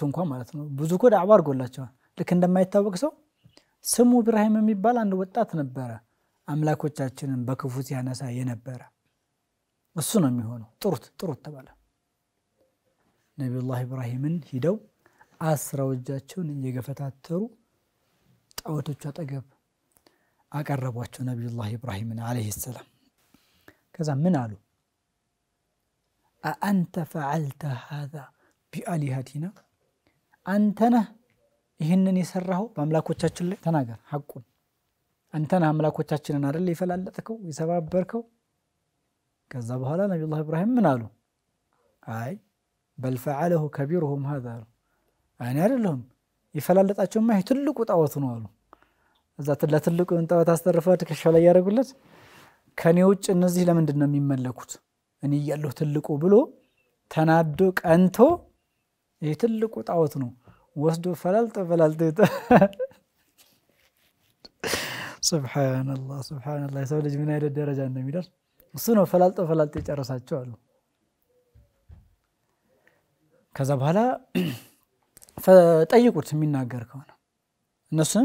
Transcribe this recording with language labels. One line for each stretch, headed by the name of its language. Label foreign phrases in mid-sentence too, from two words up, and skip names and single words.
Amharic: እንኳን ማለት ነው ብዙ ኮድ ዳዕዋ አድርጎላቸዋል። ልክ እንደማይታወቅ ሰው ስሙ ኢብራሂም የሚባል አንድ ወጣት ነበረ አምላኮቻችንን በክፉ ሲያነሳ የነበረ እሱ ነው የሚሆነው። ጥሩት ተባለ። ነብዩላህ ኢብራሂምን ሂደው አስራው እጃቸውን እየገፈታተሩ ጣዖቶቹ አጠገብ አቀረቧቸው ነብዩላህ ኢብራሂምን
Arabic: عليه السلام።
Amharic: ከዛ ምን አሉ?
Arabic: أأنت فعلت هذا بآلهتنا أنت
Amharic: نه ይሄንን የሰራው በአምላኮቻችን ላይ ተናገር ሐቁን። አንተ ነህ አምላኮቻችንን አይደል ይፈላለጥከው ይሰባበርከው? ከዛ በኋላ ነብዩላህ ኢብራሂም ምን አሉ? አይ
Arabic: بل فعله كبيرهم هذا
Amharic: አይ አይደለም ይፈላለጣቸውማ ይሄ ትልቁ ጣዖት ነው አሉ። እዛ ለትልቁ ጣዖት አስተርፈው ትከሻው ላይ ያደረጉለት ከኔ ውጭ እነዚህ ለምንድን ነው የሚመለኩት? እኔ ያለው ትልቁ ብሎ ተናዶ ቀንቶ ይሄ ትልቁ ጣዖት ነው ወስዶ ፈላልጦ ሱብሃንአላህ ሰው ልጅ ምን አይነት ደረጃ እንደሚደርስ እሱ ነው ፈላልጦ ይጨርሳቸው አሉ። ከዛ በኋላ ጠይቁት የሚናገር ከሆነ እነሱም